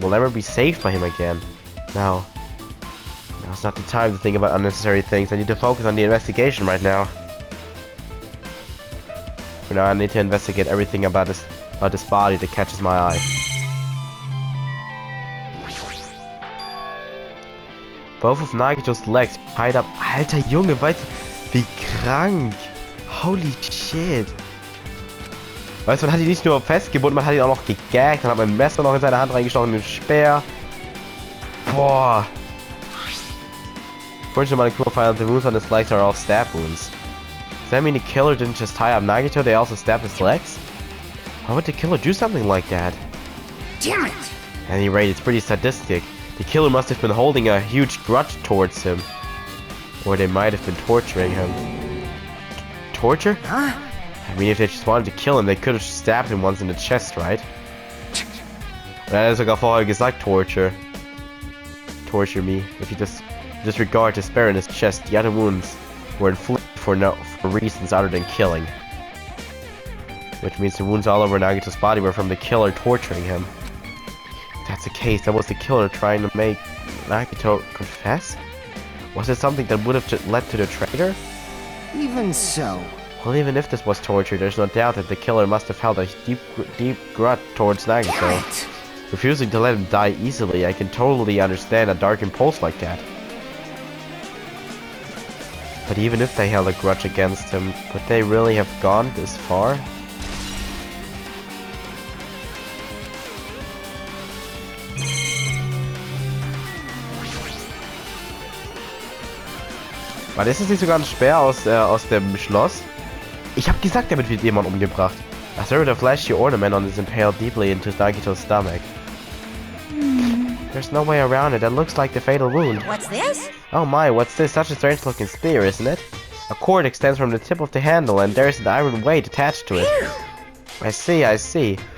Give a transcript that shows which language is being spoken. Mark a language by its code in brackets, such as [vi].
[en] We'll never be saved by him again. Now, now's not the time to think about unnecessary things. I need to focus on the investigation right now. For now, I need to investigate everything about this body that catches my eye. Both of Nagito's legs tied up. [de] Alter Junge, weißt du, wie krank. [en] Holy shit. [de] Weißt du, man hat ihn nicht nur festgebunden, man hat ihn auch noch gegaggt, dann hat man ein Messer noch in seine Hand reingestochen, den Speer. Boah. [en] Fortunately, Monokuma found the wounds on his legs are all stab wounds. Does that mean the killer didn't just tie up Nagito, they also stabbed his legs? Why would the killer do something like that? Damn it! At any rate, it's pretty sadistic. The killer must have been holding a huge grudge towards him. Or they might have been torturing him. Torture? Huh? I mean, if they just wanted to kill him, they could have stabbed him once in the chest, right? [de] Er hat sogar vorher gesagt, torture. [en] Torture me. If you just disregard the spear in his chest, the other wounds were inflicted for reasons other than killing. Which means the wounds all over Nagito's body were from the killer torturing him. If that's the case, that was the killer trying to make Nagito confess? Was it something that would have led to the traitor? Even so. Well, even if this was torture, there's no doubt that the killer must have held a deep grudge towards Nagito. Refusing to let him die easily, I can totally understand a dark impulse like that. But even if they held a grudge against him, would they really have gone this far? [de] Warte, ist das nicht sogar ein Speer aus dem Schloss? Ich hab gesagt, damit wird jemand umgebracht. [en] I observed a flashy ornament on his impaled deeply into Nagito's stomach. There's no way around it. That looks like the fatal wound. What's this? Oh my, what's this? Such a strange looking spear, isn't it? A cord extends from the tip of the handle and there's an iron weight attached to it. I see, I see.